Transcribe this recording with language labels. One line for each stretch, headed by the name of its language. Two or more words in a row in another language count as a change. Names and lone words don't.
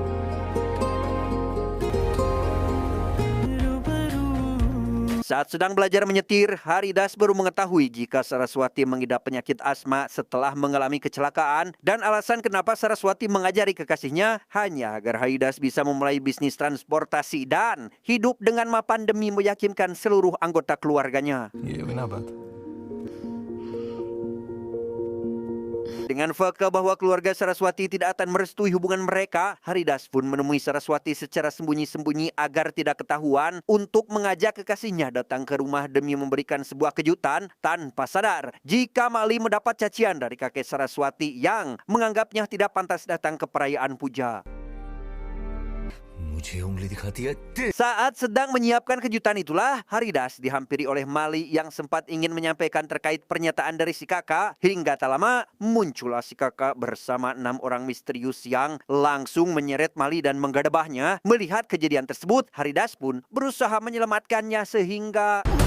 Indonesian: Saat sedang belajar menyetir, Haridas baru mengetahui jika Saraswati mengidap penyakit asma setelah mengalami kecelakaan dan alasan kenapa Saraswati mengajari kekasihnya hanya agar Haridas bisa memulai bisnis transportasi dan hidup dengan mapan demi meyakinkan seluruh anggota keluarganya.
Hindi: ये बिना बात.
Indonesian: Dengan fakta bahwa keluarga Saraswati tidak akan merestui hubungan mereka, Haridas pun menemui Saraswati secara sembunyi-sembunyi agar tidak ketahuan untuk mengajak kekasihnya datang ke rumah demi memberikan sebuah kejutan tanpa sadar jika Mali mendapat cacian dari kakek Saraswati yang menganggapnya tidak pantas datang ke perayaan puja.
Hindi: मुझे उंगली दिखाती है.
Indonesian: Saat sedang menyiapkan kejutan itulah, Haridas dihampiri oleh Mali yang sempat ingin menyampaikan terkait pernyataan dari si kakak. Hingga tak lama, muncullah si kakak bersama 6 orang misterius yang langsung menyeret Mali dan menggadabahnya. Melihat kejadian tersebut, Haridas pun berusaha menyelamatkannya sehingga...